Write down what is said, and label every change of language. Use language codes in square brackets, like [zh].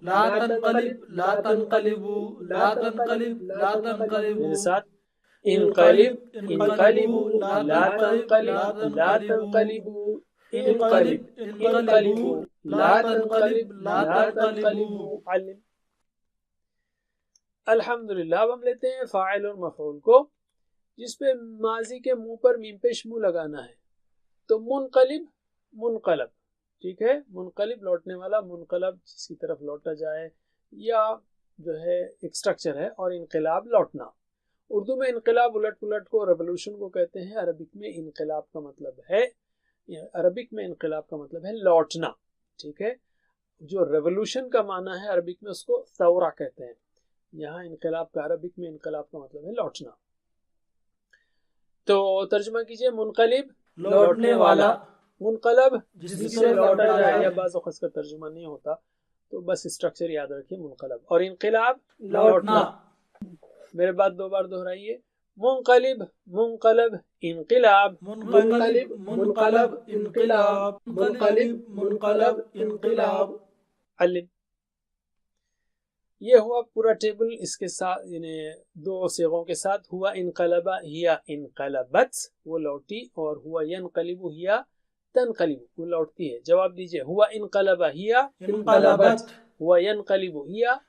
[ar] لا تنقلب لا تنقلبو، لا تنقلب لا تنقلبو. [ur] میرے ساتھ. [ar] انقلب انقلبو لا تنقلب لا تنقلبو. انقلب انقلبو لا تنقلب لا تنقلبو. علم. الحمدللہ. [ur] اب ہم لیتے ہیں فاعل اور مفعول کو، جس پہ ماضی کے منہ پر میم پیش منہ لگانا ہے. تو منقلب منقلب، ٹھیک ہے، منقلب لوٹنے والا، منقلب جس کی طرف لوٹا جائے، یا جو ہے ایک سٹرکچر ہے. اور انقلاب لوٹنا، اردو میں انقلاب الٹ پلٹ کو ریولوشن کو کہتے ہیں. عربک میں انقلاب کا مطلب ہے، عربک میں انقلاب کا مطلب ہے لوٹنا. ٹھیک ہے، جو ریولوشن کا معنی ہے عربک میں اس کو ثورہ کہتے ہیں. یہاں انقلاب کا عربک میں انقلاب کا مطلب ہے لوٹنا. تو ترجمہ کیجئے، منقلب لوٹنے والا، [ar] منقلب [ur] جس جس سے سے لوٹا لوٹا جائے، جائے. یا بعض اوقات کا ترجمہ نہیں ہوتا تو بس اسٹرکچر یاد رکھیے، منقلب. اور انقلاب لوٹنا. میرے بات دو بار دہرائیے، منقلب، منقلب، انقلاب، [ar] منقلب، منقلب، انقلاب، منقلب، منقلب، انقلاب. علم. [ur] یہ ہوا پورا ٹیبل، اس کے ساتھ یعنی دو صیغوں کے ساتھ. [ar] ہوا انقلبا ہیا انقلبت، [ur] وہ لوٹی، [ar] اور ہوا ینقلب ہیا تنقلب، [ur] وہ لوٹتی ہے. [ar] جواب دیجئے، ہوا انقلبا ہیا انقلبت، ہوا ینقلب ہیا